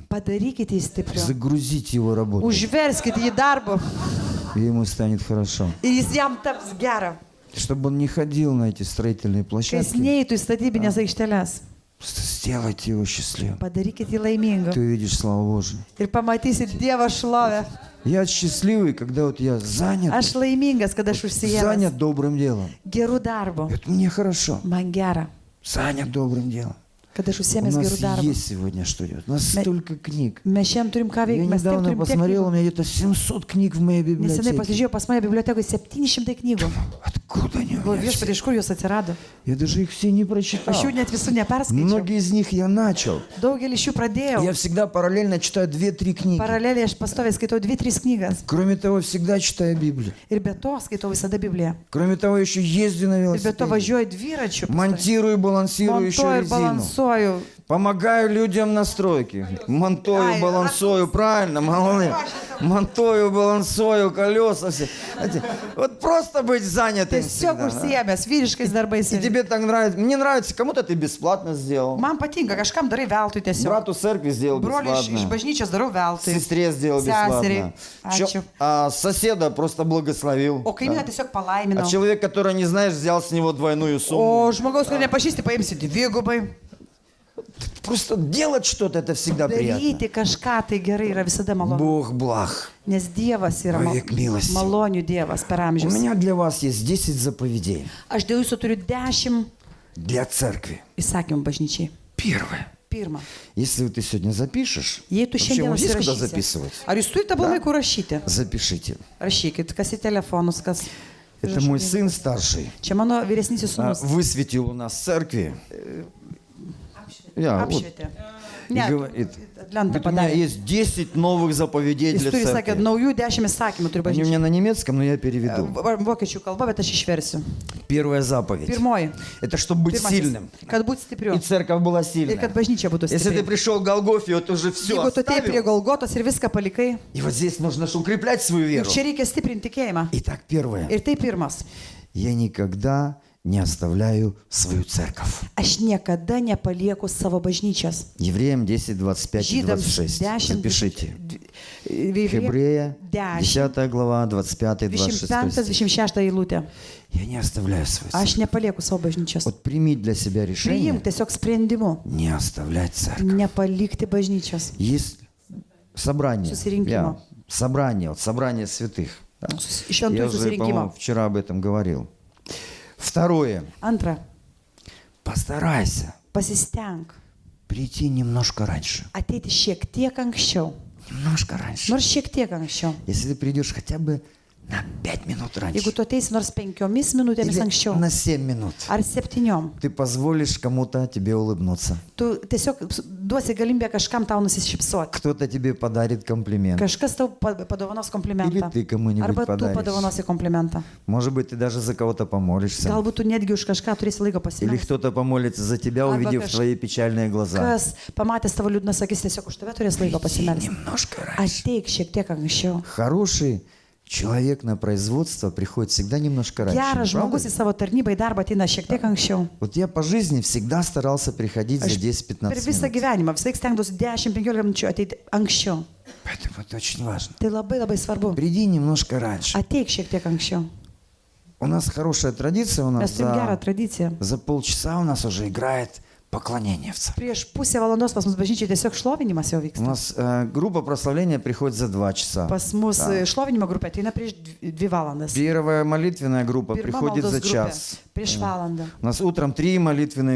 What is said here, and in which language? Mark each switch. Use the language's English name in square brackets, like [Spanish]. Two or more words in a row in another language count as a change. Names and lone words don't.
[Lithuanian] Padarykite jį stipriu. [Russian] Загрузите его работу, [Lithuanian] Užverskite jį darbu [Russian] и ему станет хорошо. [Lithuanian] ir jis jam taps gera. [Russian] Чтобы он не ходил на эти строительные [Lithuanian] Kai jis [Russian] площадки. [Lithuanian] neįtų į statybinės aikšteles. [Russian] Просто сделайте его счастливым. [Lithuanian] Padarykit jį laimingu. [Russian] Ты увидишь славу Божию. [Lithuanian] Ir pamatysit Dievo šlovę. [Russian] Я счастливый, когда вот я занят, [Lithuanian] Aš laimingas, kad aš užsijęs [Russian] занят добрым делом. [Lithuanian] gerų darbų. [Russian] Это мне хорошо. [Lithuanian] Man gera, [Russian] Занят добрым делом. [Lithuanian] kad aš [Russian] У [Lithuanian] užsiemęs [Russian] нас [Lithuanian] gerų darbų. [Russian] есть сегодня что делать. У нас столько книг. [Lithuanian] Mes šiandien turim ką [Russian] Я [Lithuanian] veikti, mes taip [Russian] недавно [Lithuanian] turim tiek [Russian] посмотрел, у [Lithuanian] knygų. [Russian] меня где-то 700 книг в моей [Lithuanian] Nesenai [Russian] библиотеке. [Lithuanian] pasižiūrėjau, pas mane bibliotekoje 700 knygų. [Russian] Откуда они у [Lithuanian] Galvoju, [Russian] меня? [Lithuanian] viešpatie, iš kur jos atsirado? [Russian] Я даже их все не прочитал. [Lithuanian] Aš jų net visų neperskaičiau. [Russian] Многие из них я начал. [Lithuanian] Daugelį iš jų pradėjau. [Russian] Я всегда параллельно читаю 2-3 книги. [Lithuanian] Paraleliai aš pastoviai skaitau 2-3 knygas. [Russian] Кроме того, всегда читаю Библию. [Lithuanian] Ir be to skaitau visada Bibliją. [Russian] Кроме того, еще езжу на [Lithuanian] Ir be to [Russian] велосипеде. [Lithuanian] važiuoju dviračiu. pastoviai. [Russian] Монтирую, балансирую еще [Lithuanian] Montuoju ir [Russian] резину. [Lithuanian] balansuoju. [Russian] Помогаю людям на стройке. Монтую, Ай, балансую, правильно, молодец. Монтую, балансую, колеса все. Знаете, вот просто быть занятым [Lithuanian] Tiesiog [Russian] всегда, да. [Lithuanian] užsijėmęs vyriškais darbais. [Russian] И тебе так нравится. Мне нравится, кому-то ты бесплатно сделал. [Lithuanian] Man patinka, kažkam darai veltui tiesiog. [Russian] Брату церкви сделал [Lithuanian] Broliui iš [Russian] бесплатно. [Lithuanian] bažnyčios darau veltui. [Russian] Сестре сделал Сестры. бесплатно. [Lithuanian] Ačiū. [Russian] А соседа просто благословил. [Lithuanian] O kaimyną tiesiog [Russian] А [Lithuanian] palaiminau. [Russian] человек, который не знаешь, взял с него двойную сумму. [Lithuanian] O žmogaus, kurio nepažįsti, paimsi dvigubai. [Russian] Просто делать что-то, это всегда приятно. [Lithuanian] Daryti kažką tai gerai yra visada malonu. [Russian] Бог благ. [Lithuanian] Nes Dievas yra Vavik milastingas. malonių Dievas per [Russian] У [Lithuanian] amžius. [Russian] меня для вас есть 10 заповедей [Lithuanian] Aš dėl jūsų turiu 10 [Russian] для церкви. [Lithuanian] įsakymų bažnyčiai. [Russian] Первое. [Lithuanian] Pirma, [Russian] Если ты сегодня запишешь, [Lithuanian] jei tu [Russian] вообще [Lithuanian] šiandien [Russian] вот есть куда [Lithuanian] užsirašysi. [Russian] записывать? [Lithuanian] Ar jūs turite aplamai kur rašyti? [Russian] Запишите. [Lithuanian] Rašykit, kas į telefonus, kas. [Russian] Это мой сын старший. [Lithuanian] Čia mano vyresnysis sūnus. [Russian] Высветил у нас в церкви. Я, вот, [Lithuanian] Apšvietė. [Russian] и [Lithuanian] Ne, [Russian] говорит, [Lithuanian] lentą [Russian] говорит, у меня [Lithuanian] padarė. [Russian] есть 10 новых заповедей [Lithuanian] Jis [Russian] для [Lithuanian] turi, sakė, [Russian] церкви. [Lithuanian] naujų 10 įsakymų turi [Russian] Они у [Lithuanian] bažnyčiai. [Russian] меня на немецком, но я переведу. [Lithuanian] Vokiečių kalba, bet aš išversiu. [Russian] Первая заповедь. [Lithuanian] Pirmoji. [Russian] Это чтобы быть сильным. [Lithuanian] Kad būti stipriu. [Russian] И церковь была [Lithuanian] Ir kad [Russian] сильная. [Lithuanian] bažnyčia būtų [Russian] Если ты [Lithuanian] stipri. [Russian] пришел к Голгофе, вот уже все [Lithuanian] Jeigu tu atėjai prie Golgotos ir viską palikai, [Russian] И вот здесь нужно же укреплять свою [Lithuanian] ir [Russian] веру. [Lithuanian] čia reikia stiprinti tikėjimą. [Russian] Итак, первое. [Lithuanian] Ir tai pirmas. [Russian] Я никогда не оставляю свою церковь. [Lithuanian] Aš niekada nepalieku savo bažnyčios. [Russian] Евреям 10, 25 и [Lithuanian] Žydams 26. 10, [Russian] Запишите. [Lithuanian] Hebreja Hebreя, 10, [Russian] 10 глава, 25 и 26 стих. [Lithuanian] 25-26 eilutė. [Russian] Я не оставляю свою [Lithuanian] Aš [Russian] церковь. [Lithuanian] nepalieku savo bažnyčios. [Russian] Вот примите для себя решение [Lithuanian] Priimk tiesiog sprendimu. [Russian] не оставлять церковь. [Lithuanian] Nepalikti bažnyčios. [Russian] Есть собрание. [Lithuanian] Susirinkimo. [Russian] Собрание, вот собрание святых. Да? [Lithuanian] Šventų [Russian] Я уже, по-моему, [Lithuanian] susirinkimo. [Russian] вчера об этом говорил. Второе. [Lithuanian] Antra, [Russian] Постарайся [Lithuanian] pasistenk [Russian] прийти немножко раньше. [Lithuanian] ateiti šiek tiek anksčiau. [Russian] Немножко раньше. [Lithuanian] Nors šiek tiek anksčiau. [Russian] Если ты придешь хотя бы на 5 минут раньше. [Lithuanian] Jeigu tu ateisi nors 5 minutėmis [Russian] Или [Lithuanian] anksčiau. [Russian] на 7 минут. [Lithuanian] Ar 7. [Russian] Ты позволишь кому-то тебе улыбнуться. [Lithuanian] Tu tiesiog duosi galimybę kažkam tau nusišypsoti. [Russian] Кто-то тебе подарит комплимент. [Lithuanian] Kažkas tau padovanos komplimentą. [Russian] Или ты кому-нибудь [Lithuanian] Arba tu [Russian] подаришь. [Lithuanian] padovanosi komplimentą. [Russian] Может быть, ты даже за кого-то помолишься. [Lithuanian] Galbūt tu netgi už kažką turėsi laiko [Russian] Или [Lithuanian] pasimelsti. [Russian] кто-то помолится за тебя, [Lithuanian] Arba [Russian] увидев твои печальные глаза. [Lithuanian] Kas pamatęs tavo liūdnas akis tiesiog už tave turės laiko [Russian] Иди [Lithuanian] pasimelsti. [Russian] немножко раньше. [Lithuanian] Ateik šiek tiek anksčiau. [Russian] Хороший человек на производство приходит всегда немножко раньше. [Lithuanian] Geras [Russian] не правда? [Lithuanian] žmogus į savo tarnybą į darbą ateina šiek tiek anksčiau. [Russian] Вот я по жизни всегда старался приходить за [Lithuanian] Per 10-15 visą [Russian] минут. [Lithuanian] gyvenimą visą laiką stengdavausi 10-15 minučių ateiti anksčiau. [Russian] Поэтому это очень важно. [Lithuanian] Tai labai labai svarbu. [Russian] Приди немножко раньше. [Lithuanian] Ateik šiek tiek anksčiau. [Russian] У нас хорошая традиция, у нас [Lithuanian] Mes turim gerą tradiciją. [Russian] за полчаса у нас уже играет поклонение в церкви. [Lithuanian] Prieš pusę valandos pas mus bažnyčiai tiesiog šlovinimas jau [Russian] У [Lithuanian] vyksta. [Russian] нас группа прославления приходит за 2 часа. [Lithuanian] Pas mus [Russian] Да. [Lithuanian] šlovinimo grupė ateina prieš 2 valandas. [Russian] Первая молитвенная группа [Lithuanian] Pirma [Russian] приходит [Lithuanian] maldos [Russian] за [Lithuanian] grupė [Russian] час. [Lithuanian] prieš valandą. [Russian] У нас утром 3 молитвенные